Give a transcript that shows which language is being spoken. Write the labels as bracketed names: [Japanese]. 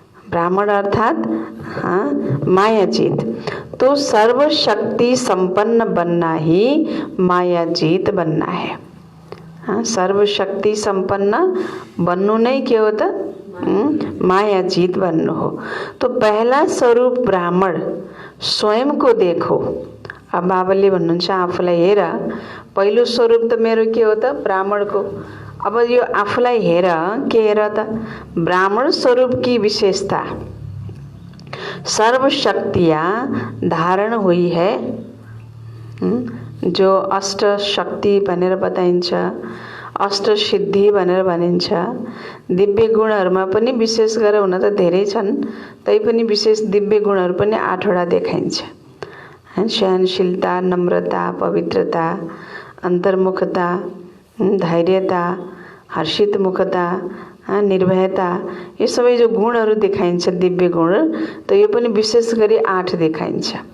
[Hindi] ब्राह्मण अर्थात मायाजीत, तो सर्वशक्ति संपन्न बनना ही मायाजीत बनना है। [Nepali] सर्वशक्ति संपन्न बन्नु नै के हो त माया जीत बन्नु हो। [Hindi] तो पहला स्वरूप ब्राह्मण स्वयं को देखो। [Nepali] अब बाबाले भन्नुहुन्छ आफूलाई हेर, पहिलो स्वरूप त मेरो के हो त ब्राह्मणको। अब यो आफूलाई हेर, के हेर त [Hindi] ब्राह्मण स्वरूप की विशेषता सर्वशक्तियाँ धारण हुई है। [Nepali] जो अष्ट शक्ति भनेर बताइन्छ, अष्ट सिद्धि भनेर भनिन्छ। दिव्य गुणहरुमा पनि विशेष गरेर हुन त धेरै छन्, तैपनि विशेष दिव्य गुणहरु पनि 8 वटा देखाइन्छ। सहनशीलता, नम्रता, पवित्रता, अन्तर्मुखता, धैर्यता, हर्षित मुखता, निर्भयता, ये सबै जो गुणहरु देखाइन्छ दिव्य गुण, त यो पनि विशेष गरी 8 देखाइन्छ।